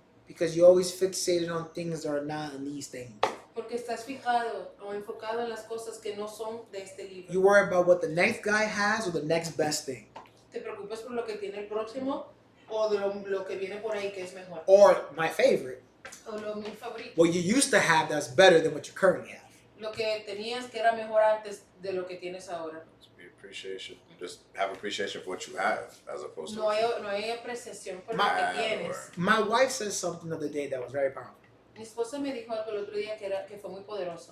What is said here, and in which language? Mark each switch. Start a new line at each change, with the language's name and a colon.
English: Because you're always fixated on things that are not in these things.
Spanish: Porque estás fijado o enfocado en las cosas que no son de este libro.
English: You worry about what the next guy has or the next best thing.
Spanish: Te preocupas por lo que tiene el próximo o de lo que viene por ahí que es mejor.
English: Or my favorite,
Spanish: O mi favorito.
English: what you used to have that's better than what you currently have.
Spanish: Lo que tenías que era mejor antes de lo que tienes ahora.
English: be appreciation. Just have appreciation for what you have as opposed to
Spanish: No hay apreciación por lo que
English: My
Spanish: tienes.
English: Lord. My wife said something the other day that was very powerful.
Spanish: Mi esposa me dijo algo el otro día que fue muy poderoso.